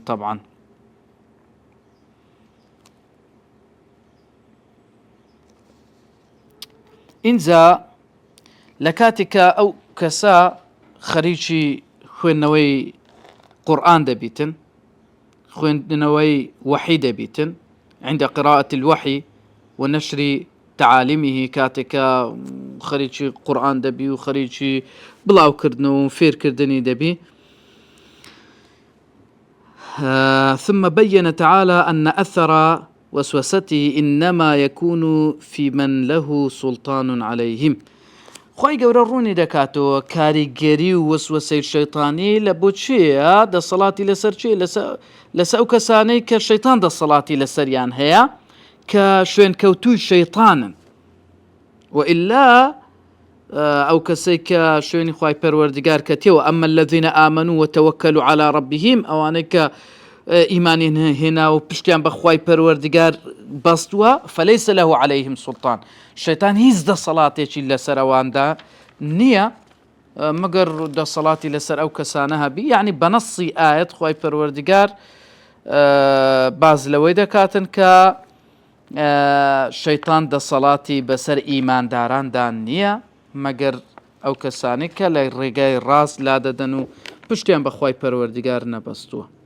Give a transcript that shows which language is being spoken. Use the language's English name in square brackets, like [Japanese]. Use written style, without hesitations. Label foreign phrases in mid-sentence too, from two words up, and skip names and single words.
[Persian] طبعا اینجا [Central Kurdish] لە کاتێکە ئەو کەسە خەریکی خوێندنەوەی قورئان دەبیتن، خوێندنەوەی وحی دەبیتن [Arabic] عند قراءة الوحي ونشر تعاليمه، [Central Kurdish] کاتێکە خەریکی قورئان دەبی و خەریکی بڵاوکردنەوە و فێرکردنی دەبی. [Arabic] ثم بين تعالى أن أثر وسوسته إنما يكون في من له سلطان عليهم. [Central Kurdish] خوای گەورە ڕوونی دەکاتەوە کاریگەری و وەسوسەی شەیطانی لە بۆ چییە؟ دەسەڵاتی لەسەر چی؟ لەسەر ئەو کەسانەی کە شەیطان دەسەڵاتی لەسەریان هەیە کە شوێنکەوتووی شەیطانن. وإلا ئەو کەسەی کە شوێنی خوای پەروەردگار کەتێەوە ئەمە [Arabic] الذين آمنوا وتوكلوا على ربهم، [Central Kurdish] ئەوانەی کە ئیمانی هێنا و پشتیان بە خوای پەروەردگار بەستووە [Arabic] فليس له عليهم سلطان. [Central Kurdish] شەیطان هیچ دەسەڵاتێکی لەسەر ئەواندا نییە مەگەر دەسەڵاتی لەسەر ئەو کەسانە هەبی. یعنی بەنەسی ئاەت خوای پەروەردگار باز لەوەی دەکاتن کە شەیطان دەسەڵاتی بەسەر ئیمانداراندا نییە مەگەر ئەو کەسانی کە لە ڕێگای ڕاست لا دەدەن و پشتیان بە خوای پەروەردگار نەبەستووە.